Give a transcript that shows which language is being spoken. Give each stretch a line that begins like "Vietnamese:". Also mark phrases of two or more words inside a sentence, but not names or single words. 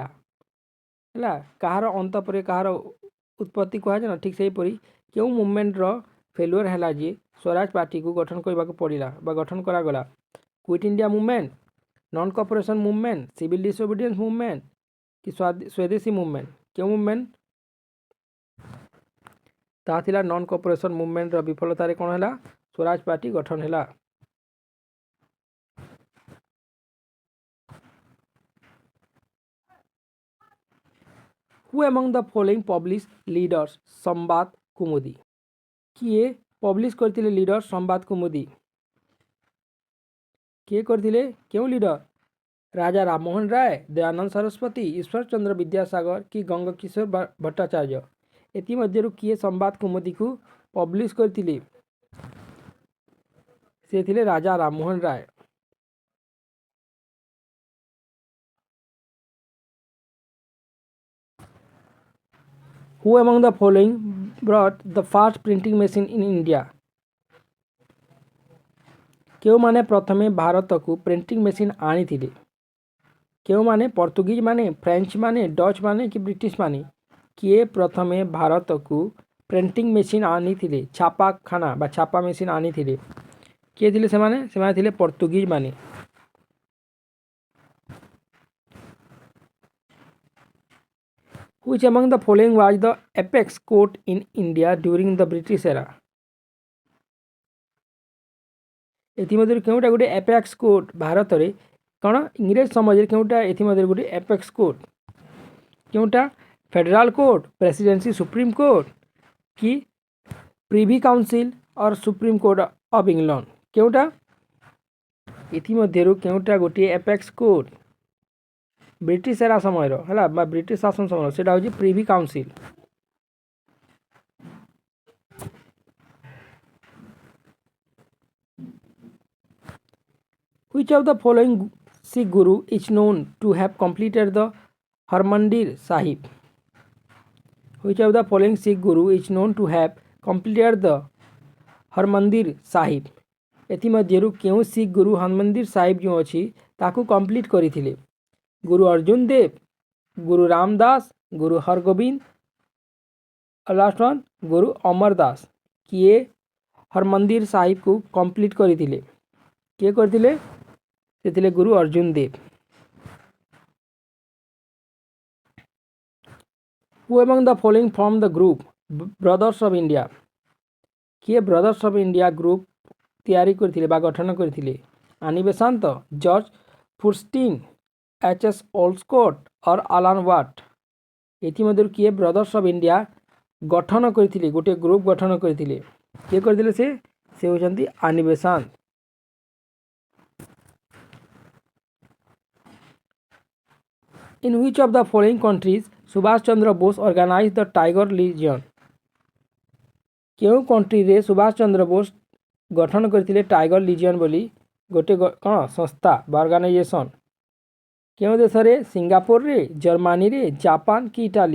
Odia: ହେଲା, କାହାର ଅନ୍ତ ପରେ କାହାର ଉତ୍ପତ୍ତି କୁହାଯାଏ ନା, ଠିକ୍ ସେହିପରି କେଉଁ ମୁଭମେଣ୍ଟର ଫେଲୁଅର୍ ହେଲା ଯେ ସ୍ୱରାଜ ପାର୍ଟିକୁ ଗଠନ କରିବାକୁ ପଡ଼ିଲା ବା ଗଠନ କରାଗଲା? କ୍ୱିଟ୍ ଇଣ୍ଡିଆ ମୁଭମେଣ୍ଟ, ନନ୍ କର୍ପୋରେସନ୍ ମୁଭମେଣ୍ଟ, ସିଭିଲ୍ ଡିସୋବିଡିଏନ୍ସ ମୁଭମେଣ୍ଟ କି ସ୍ୱଦେଶୀ ମୁଭମେଣ୍ଟ? କେଉଁ ମୁଭମେଣ୍ଟ? ତାହା ଥିଲା ନନ୍ କର୍ପୋରେସନ୍ ମୁଭମେଣ୍ଟର ବିଫଳତାରେ କ'ଣ ହେଲା? ସ୍ୱରାଜ ପାର୍ଟି ଗଠନ ହେଲା।
English: Who among the following published leaders ସମ୍ବାଦ କୁମୁଦି?
Odia: କିଏ ପବ୍ଲିଶ କରିଥିଲେ ଲିଡର ସମ୍ବାଦ କୁମୁଦି? କିଏ କରିଥିଲେ? କେଉଁ ଲିଡର? ରାଜା ରାମମୋହନ ରାୟ, ଦୟାନନ୍ଦ ସରସ୍ୱତୀ, ଈଶ୍ୱର ଚନ୍ଦ୍ର ବିଦ୍ୟାସାଗର କି ଗଙ୍ଗକିଶୋର ଭଟ୍ଟାଚାର୍ଯ୍ୟ? ଏଥିମଧ୍ୟରୁ କିଏ ସମ୍ବାଦ କୁମୁଦିକୁ ପବ୍ଲିଶ କରିଥିଲେ? ସେ ଥିଲେ ରାଜା ରାମମୋହନ ରାୟ।
English: Who among the following brought the first printing machine in India?
Odia: କେଉଁମାନେ ପ୍ରଥମେ ଭାରତକୁ
English: printing machine
Odia: ଆଣିଥିଲେ? କେଉଁମାନେ? ପର୍ତ୍ତୁଗୀଜ ମାନେ, ଫ୍ରେଞ୍ଚ ମାନେ, ଡଚ୍ ମାନେ କି ବ୍ରିଟିଶ ମାନେ? କିଏ ପ୍ରଥମେ ଭାରତକୁ
English: printing machine
Odia: ଆଣିଥିଲେ? ଛାପାଖାନା ବା ଛାପା ମେସିନ୍ ଆଣିଥିଲେ? କିଏ ଥିଲେ ସେମାନେ? ସେମାନେ ଥିଲେ ପର୍ତ୍ତୁଗୀଜ ମାନେ।
English: Which among the following was the apex court in India during the British era?
Odia: ଏଥିମଧ୍ୟରୁ କେଉଁଟା ଗୋଟେ
English: apex court
Odia: ଭାରତରେ କ'ଣ ଇଂରେଜ ସମାଜରେ କେଉଁଟା ଏଥିମଧ୍ୟରୁ ଗୋଟେ
English: apex court?
Odia: କେଉଁଟା? ଫେଡେରାଲ କୋର୍ଟ, ପ୍ରେସିଡେନ୍ସି ସୁପ୍ରିମ କୋର୍ଟ କି ପ୍ରିଭି କାଉନସିଲ୍ ଅର୍ ସୁପ୍ରିମ କୋର୍ଟ ଅଫ୍ ଇଂଲଣ୍ଡ? କେଉଁଟା? ଏଥିମଧ୍ୟରୁ କେଉଁଟା ଗୋଟିଏ
English: apex court British era
Odia: ସମୟର ହେଲା ବା ବ୍ରିଟିଶ ଶାସନ ସମୟର? ସେଇଟା ହେଉଛି ପ୍ରିଭି କାଉନସିଲ୍।
English: Which of the following Sikh Guru is known to have completed the Harmandir Sahib? Which of the following Sikh Guru is known to have completed the Harmandir Sahib?
Odia: ଏଥିମଧ୍ୟରୁ କେଉଁ ଶିଖ୍ ଗୁରୁ ହରମନ୍ଦିର ସାହିବ ଯେଉଁ ଅଛି ତାକୁ କମ୍ପ୍ଲିଟ୍ କରିଥିଲେ? ଗୁରୁ ଅର୍ଜୁନ ଦେବ, ଗୁରୁ ରାମଦାସ, ଗୁରୁ ହରଗୋବିନ୍ଦ,
English: last one
Odia: ଗୁରୁ ଅମର ଦାସ। କିଏ ହରମନ୍ଦିର ସାହିବକୁ କମ୍ପ୍ଲିଟ୍ କରିଥିଲେ? କିଏ କରିଥିଲେ? ସେ ଥିଲେ ଗୁରୁ ଅର୍ଜୁନ ଦେବ।
English: Who among the following formed the group Brothers of India?
Odia: କିଏ ବ୍ରଦର୍ସ ଅଫ୍ ଇଣ୍ଡିଆ ଗ୍ରୁପ ତିଆରି କରିଥିଲେ ବା ଗଠନ କରିଥିଲେ? ଆନି ବେସାନ୍ତ, ଜର୍ଜ ଫୁର୍ଷ୍ଟିନ୍, ଏଚ୍.ଏସ୍. ଓଲସ୍କୋଟ୍ ଅର୍ ଆଲାନ୍ ୱାଟ୍? ଏଥିମଧ୍ୟରୁ କିଏ ବ୍ରଦର୍ସ ଅଫ୍ ଇଣ୍ଡିଆ ଗଠନ କରିଥିଲେ, ଗୋଟିଏ ଗ୍ରୁପ ଗଠନ କରିଥିଲେ? କିଏ କରିଥିଲେ? ସେ ହେଉଛନ୍ତି ଆନି ବେସାନ୍ତ।
English: In which of the following countries ସୁଭାଷ ଚନ୍ଦ୍ର ବୋଷ organized the Tiger Legion?
Odia: କେଉଁ କଣ୍ଟ୍ରିରେ ସୁଭାଷ ଚନ୍ଦ୍ର ବୋଷ ଗଠନ କରିଥିଲେ ଟାଇଗର ଲିଜିୟନ୍ ବୋଲି ଗୋଟିଏ କ'ଣ ସଂସ୍ଥା ବା ଅର୍ଗାନାଇଜେସନ୍? କେଉଁ ଦେଶରେ? ସିଙ୍ଗାପୁରରେ, ଜର୍ମାନୀରେ, ଜାପାନ କି ଇଟାଲୀ?